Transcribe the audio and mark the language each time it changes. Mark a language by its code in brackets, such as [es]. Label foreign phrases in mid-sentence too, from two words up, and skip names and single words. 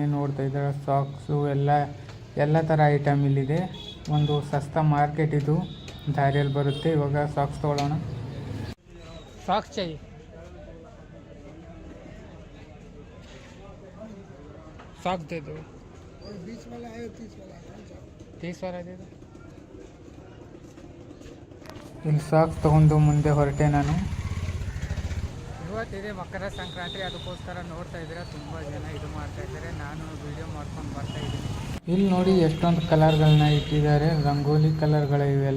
[kn] ನೋಡ್ತಾ ಇದ್ದಾರೆ ಸಾಕ್ಸು ಎಲ್ಲ ಥರ ಐಟಮ್ ಇಲ್ಲಿದೆ. ಒಂದು ಸಸ್ತಾ ಮಾರ್ಕೆಟ್ ಇದು, ದಾರಿಯಲ್ಲಿ ಬರುತ್ತೆ. ಇವಾಗ ಸಾಕ್ಸ್ ತೊಗೊಳ್ಳೋಣ. ಸಾಕ್ಸ್ ಚೈ ಸಾಕ್ಸ್ [hi] दे दो, 20 वाला है, 30 वाला दे दो. [kn] ಇಲ್ಲಿ ಸಾಕ್ಸ್ ತೊಗೊಂಡು ಮುಂದೆ ಹೊರಟೆ ನಾನು. ಇವತ್ತಿದೆ ಮಕರ ಸಂಕ್ರಾಂತಿ, ಅದಕ್ಕೋಸ್ಕರ ನೋಡ್ತಾ ಇದ್ರೆ ತುಂಬ ಜನ ಇದು ಮಾಡ್ತಾ ಇದ್ದಾರೆ. ನಾನು ವಿಡಿಯೋ ಮಾಡ್ಕೊಂಡು ಬರ್ತಾ ಇದ್ದೀನಿ. ಇಲ್ಲಿ ನೋಡಿ ಎಷ್ಟೊಂದು ಕಲರ್ಗಳನ್ನ ಇಟ್ಟಿದ್ದಾರೆ, ರಂಗೋಲಿ ಕಲರ್ಗಳು ಇವೆಲ್ಲ.